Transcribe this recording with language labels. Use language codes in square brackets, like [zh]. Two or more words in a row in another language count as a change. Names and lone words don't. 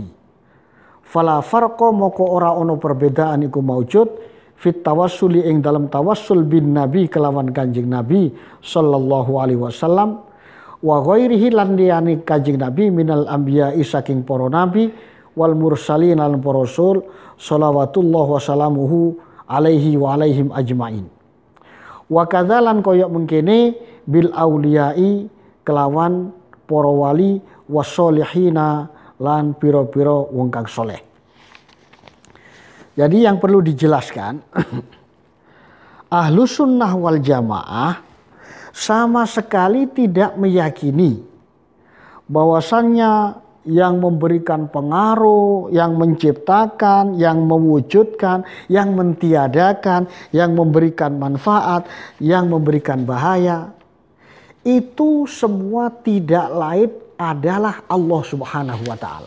[ar] فلا فرق [jv] moko ora ono perbedaan iku maujud [ar] في التوسل [jv] ing dalam [ar] توسل بالنبي [jv] kelawan Kanjeng Nabi [ar] صلى الله عليه وسلم وغيره [jv] lan liyane Kanjeng Nabi [ar] من الأنبياء [jv] saking para nabi [ar] والمرسلين [jv] lan para rasul [ar] صلوات الله وسلامه عليه وعليهم أجمعين. وكذلك [jv] koyok mengkene [ar] بالأولياء [jv] kelawan para wali wasolihina lan pira-pira wong kang soleh. [id] Jadi yang perlu dijelaskan, [ar] أهل السنة والجماعة [id] sama sekali tidak meyakini bahwasannya yang memberikan pengaruh, yang menciptakan, yang mewujudkan, yang mentiadakan, yang memberikan manfaat, yang memberikan bahaya, itu semua tidak lain adalah [ar] الله سبحانه وتعالى.